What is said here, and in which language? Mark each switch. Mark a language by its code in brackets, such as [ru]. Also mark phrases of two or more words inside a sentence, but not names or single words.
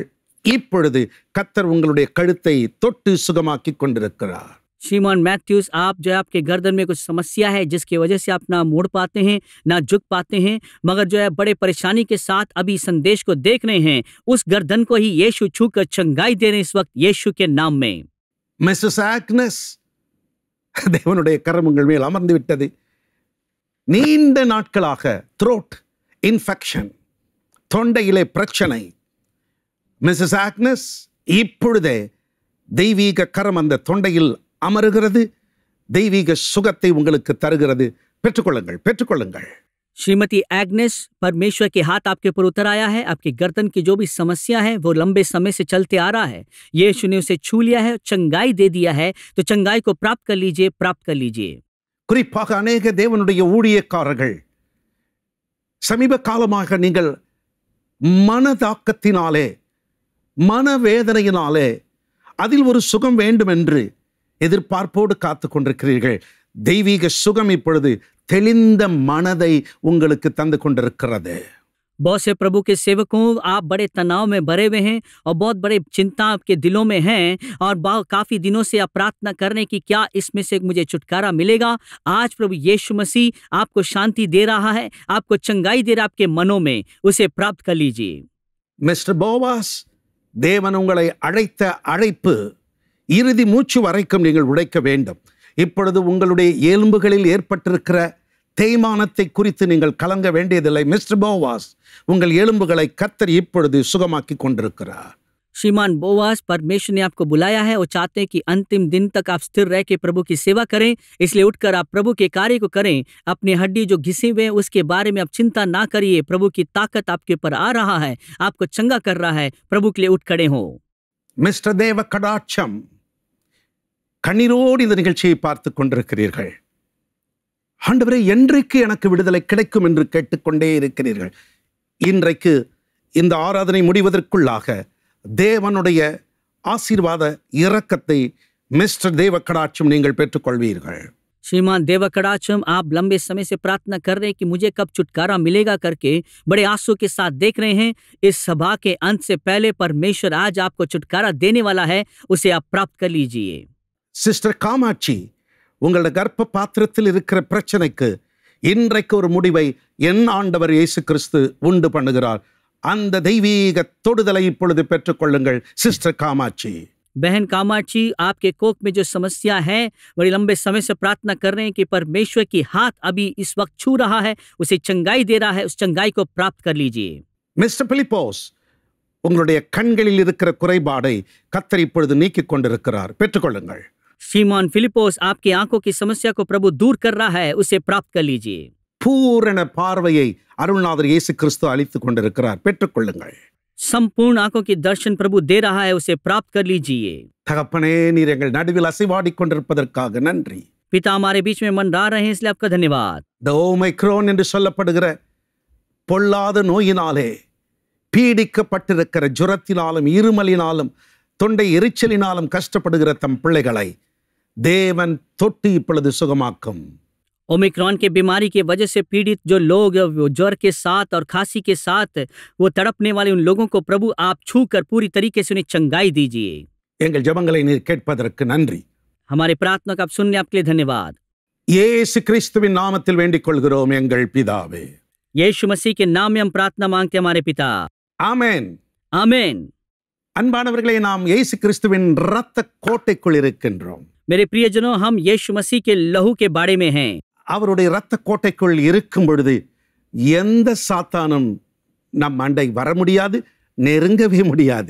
[ta] இப்பொழுது கர்த்தர் உங்களுடைய கழுத்தை தொட்டு சுகமாக்கி கொண்டிருக்கிறார். [hi] श्रीमान मैथ्यूस, आप जो है आपके गर्दन में कुछ समस्या है जिसकी वजह से आप ना मुड़ पाते हैं, ना झुक पाते हैं, मगर जो है बड़े परेशानी के साथ अभी संदेश को देख रहे हैं. उस गर्दन को ही यीशु छूकर चंगाई दे रहे हैं इस वक्त यीशु के नाम में. [ta] மிஸ்ஸஸ் ஆக்னஸ், தேவனுடைய கரம் உங்கள் மேல் அமர்ந்து விட்டது. நீண்ட நாட்களாக [en] throat infection, [ta] தொண்டையிலே பிரச்சனை. மிஸ்ஸஸ் ஆக்னஸ், இப்பொழுதே தெய்வீக கரம் அந்த தொண்டையில் அமருகிறது, தெய்வீக சுகத்தை உங்களுக்கு தருகிறது. பெற்றுக்கொள்ளுங்கள், பெற்றுக்கொள்ளுங்கள். [hi] श्रीमती एग्नेस, परमेश्वर के हाथ आपके ऊपर उतर आया है. आपकी गर्दन की जो भी समस्या है वो लंबे समय से चलते आ रहा है, यीशु ने उसे छू लिया है, चंगाई दे दिया है. तो चंगाई को प्राप्त कर लीजिए, प्राप्त कर लीजिए. [ta] குறிப்பாக அநேக தேவனுடைய ஊழியக்காரர்கள் சமீப காலமாக நீங்கள் மனதாக்கத்தினாலே, மனவேதனையினாலே அதில் ஒரு சுகம் வேண்டும் என்று எதிர்பார்ப்போடு காத்து கொண்டிருக்கிறீர்கள். தெய்வீக சுகம் இப்பொழுது தெளிந்த மனதை உங்களுக்கு தந்து கொண்டிருக்கிறது. [hi] बहुत से प्रभु के सेवकों, आप बड़े तनाव में भरे हुए हैं और बहुत बड़े चिंता आपके दिलों में है और काफी दिनों से आप प्रार्थना कर रहे हैं कि क्या इसमें से मुझे छुटकारा मिलेगा. आज प्रभु यीशु मसीह आपको शांति दे रहा है, आपको चंगाई दे रहा है आपके मनों में. उसे प्राप्त कर लीजिए. [ta] மிஸ்டர் போவாஸ், தேவன் உங்களை அழைத்த அழைப்பு இறுதி மூச்சு வரைக்கும் நீங்கள் உழைக்க வேண்டும். இப்பொழுது உங்களுடைய எலும்புகளில் ஏற்பட்டிருக்கிற தேய்மானத்தை குறித்து நீங்கள் கலங்க வேண்டியதில்லை. மிஸ்டர் போவாஸ், உங்கள் எலும்புகளை கர்த்தர் இப்பொழுது சுகமாக்கி கொண்டிருக்கிறார். [hi] श्रीमान बोवास, परमेश्वर ने आपको बुलाया है और चाहते हैं कि अंतिम दिन तक आप स्थिर रह के प्रभु की सेवा करें. इसलिए उठकर आप प्रभु के कार्य को करें. अपनी हड्डी जो घिसे हुए हैं उसके बारे में आप चिंता ना करिए. प्रभु की ताकत आपके ऊपर आ रहा है, आपको चंगा कर रहा है. प्रभु के लिए उठ खड़े हो. [ta] மிஸ்டர் தேவ கடாட்சம், கண்ணீரோடு இந்த நிகழ்ச்சியை பார்த்து கொண்டிருக்கிறீர்கள். ஆண்டவரே, என்றைக்கு எனக்கு விடுதலை கிடைக்கும் என்று கேட்டுக்கொண்டே இருக்கிறீர்கள். இன்றைக்கு இந்த ஆராதனை முடிவதற்குள்ளாக தேவனுடைய ஆசீர்வாத இரக்கத்தை மிஸ்டர் தேவ கடாட்சம் நீங்கள் பெற்றுக்கொள்வீர்கள். [hi] श्रीमान देवकड़ाचम, आप लंबे समय से प्रार्थना कर रहे हैं कि मुझे कब छुटकारा मिलेगा करके बड़े आंसू के साथ देख रहे हैं. इस सभा के अंत से पहले परमेश्वर आज आपको छुटकारा देने वाला है, उसे आप प्राप्त कर लीजिए. [ta] சிஸ்டர் காமாட்சி, உங்களோட கர்ப்ப பாத்திரத்தில் இருக்கிற பிரச்சனைக்கு இன்றைக்கு ஒரு முடிவை என் ஆண்டவர் இயேசு கிறிஸ்து உண்டு பண்ணுகிறார். அந்த தெய்வீக தொடுதலை இப்பொழுது பெற்றுக்கொள்ளுங்கள். சிஸ்டர் காமாட்சி. [hi] बहन कामाक्षी, आपके कोख में जो समस्या है, बड़ी लंबे समय से प्रार्थना कर रहे हैं कि परमेश्वर की हाथ अभी इस वक्त छू रहा है, उसे चंगाई दे रहा है. उस चंगाई को प्राप्त कर लीजिए. [ta] மிஸ்டர் பிலிப்போஸ், உங்களுடைய கண்களில் இருக்கிற குறைபாடை கர்த்தர் இப்பொழுது நீக்கிக் கொண்டிருக்கிறார். பெற்றுக்கொள்ளுங்கள். [hi] श्रीमान फिलिपोस, आपकी आंखों की समस्या को प्रभु दूर कर रहा है, उसे प्राप्त कर लीजिए. [ta] பூரண பார்வையை அருள்நாதர் இயேசு கிறிஸ்து அளித்துக் கொண்டிருக்கிறார். பெற்றுக்கொள்ளுங்கள். [hi] संपूर्ण आंखों की दर्शन प्रभु दे रहा है, उसे प्राप्त कर लीजिए. [ta] தகப்பனே, நீர் எங்கள் நடுவில் அசைவாடிக் கொண்டிருப்பதற்காக நன்றி. [hi] पिता हमारे बीच में मंडरा रहे हैं, इसलिए आपका धन्यवाद. [ta] இந்த ஓமைக்ரோன் என்று சொல்லப்படுகிற பொல்லாத நோயினாலே பீடிக்கப்பட்டிருக்கிற ஜுரத்தினாலும் இருமலினாலும் தொண்டை எரிச்சலினாலும் கஷ்டப்படுகிற தம் பிள்ளைகளை தேவன் தொட்டு இப்பொழுது சுகமாக்கும். [hi] ओमिक्रॉन के बीमारी की वजह से पीड़ित जो लोग वो ज्वर के साथ और खांसी के साथ वो तड़पने वाले उन लोगों को प्रभु आप छू कर पूरी तरीके से उन्हें चंगाई दीजिए। [ta] எங்கள் ஜெபங்களை நீர் கேட்பதற்கு நன்றி. [hi] हमारे प्रार्थना का आप सुनने आपके लिए धन्यवाद। [ta] இயேசு கிறிஸ்துவின் நாமத்தில் வேண்டிக் கொள்கிறோம் எங்கள் பிதாவே. [hi] यीशु मसीह के नाम में हम प्रार्थना मांगते हैं हमारे पिता। [ta] ஆமென். [hi] आमीन। [ta] அன்பானவர்களே, நாம் இயேசு கிறிஸ்துவின் இரத்த கோட்டைக்குள் இருக்கின்றோம். [hi] मेरे प्रियजनों, हम यीशु मसीह के लहू के बाड़े में हैं। [ta] அவருடைய இரத்த கோட்டைக்குள் இருக்கும் பொழுது எந்த சாத்தானும் நம் அண்டை வர முடியாது, நெருங்கவே முடியாது.